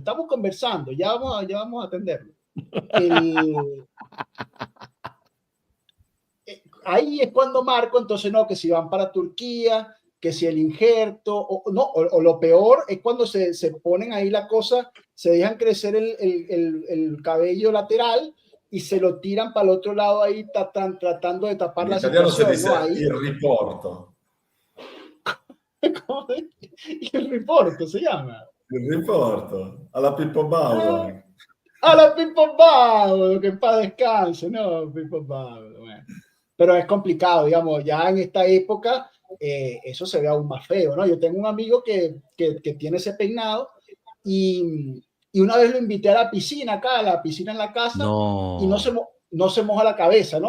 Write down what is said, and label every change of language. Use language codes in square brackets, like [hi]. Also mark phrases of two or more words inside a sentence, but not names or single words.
[es] Estamos conversando, ya vamos a atenderlo. Ahí es cuando Marco, entonces no, que si van para Turquía, que si el injerto, o lo peor es cuando se ponen ahí la cosa, se dejan crecer el cabello lateral y se lo tiran para el otro lado ahí, tratando de tapar En la italiano se situación, dice ¿no? Ahí, [it] il riporto. [es] ¿cómo es? Y el reporto se llama. [it] Il riporto. Alla Pippo Bauer. [es] A la Pippo Bauer, que en paz descanse, ¿no? Pippo Bauer, bueno. Pero es complicado, digamos, ya en esta época eso se ve aún más feo, ¿no? Yo tengo un amigo que tiene ese peinado y una vez lo invité a la piscina acá, a la piscina en la casa, y no se moja la cabeza, ¿no?